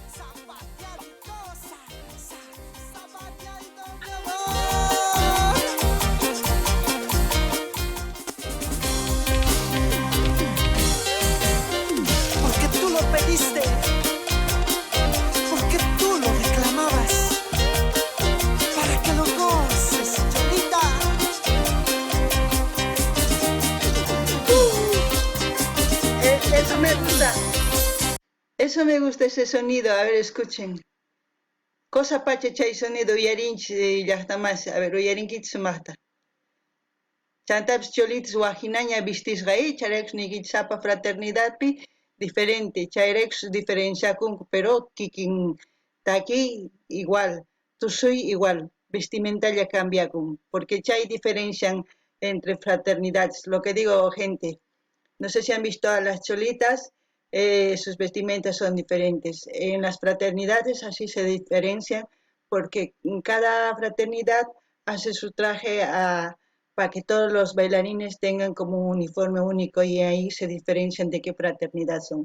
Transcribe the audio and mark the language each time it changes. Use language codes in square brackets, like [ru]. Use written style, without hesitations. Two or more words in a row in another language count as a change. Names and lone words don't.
[es] Porque tú lo pediste, porque tú lo reclamabas, para que lo goces, Cholita. Eso me gusta. Eso me gusta ese sonido. A ver, escuchen. [qu] Cosa pacha chay sonido uyarinchi llaqtamas. [es] A ver, [qu] uyarinkichis sumaqta. Chantapas cholitas wajinaña vistisqa chayrekus nikichapa fraternidadpi diferente. Chayrekus diferenciakunku, pero kikin taki igual, tusuy igual, vestimentalla cambiakun, porque chay [es] diferencian entre fraternidades. Lo que digo, gente, no sé si han visto a las cholitas, sus vestimentas son diferentes. En las fraternidades así se diferencian porque cada fraternidad hace su traje para que todos los bailarines tengan como un uniforme único y ahí se diferencian de qué fraternidad son.